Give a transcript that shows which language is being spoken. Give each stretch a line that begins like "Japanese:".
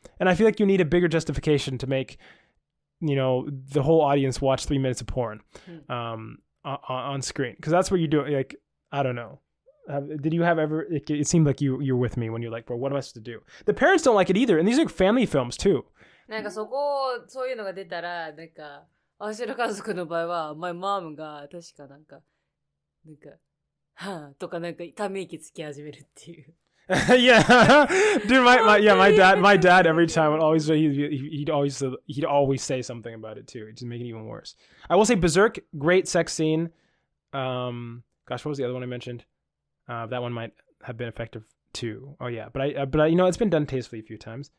English: And I feel like you need a bigger justification to make, you know, the whole audience watch 3 minutes of porn on screen. Because that's what you're doing. Like, I don't know. Did you have ever, it seemed like you were with me when you're like, bro, what am I supposed to do? The parents don't like it either. And these are family films too.
Japanese: なんかそういうのが出たら、なんか、私の家族の場合は、 my mom が確かなんか、はぁとかなんかため息つき始めるっていう。
English: Yeah, dude, my dad every time would always he'd always say something about it too. It'd just make it even worse. I will say Berserk, great sex scene. Gosh, what was the other one I mentioned? That one might have been effective too. Oh yeah, but I you know, it's been done tastefully a few times.